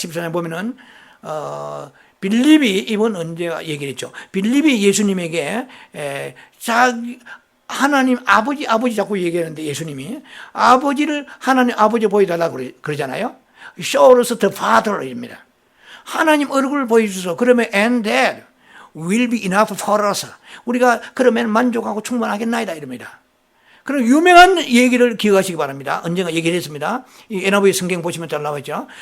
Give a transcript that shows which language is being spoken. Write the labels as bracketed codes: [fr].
[ko] 14장 보면은 빌립이 이번 언제가 얘기를 했죠. 빌립이 예수님에게 자기 하나님 아버지 자꾸 얘기하는데 예수님이 아버지를 하나님 아버지 보여달라고 그러잖아요. [en] Show us the Father입니다. [ko] 하나님 얼굴을 보여주소. 그러면 [en] and that will be enough for us. [ko] 우리가 그러면 만족하고 충분하겠나이다 이럽니다. 그럼 유명한 얘기를 기억하시기 바랍니다. 언젠가 얘기를 했습니다. 이 NIV 성경 보시면 잘 나와있죠.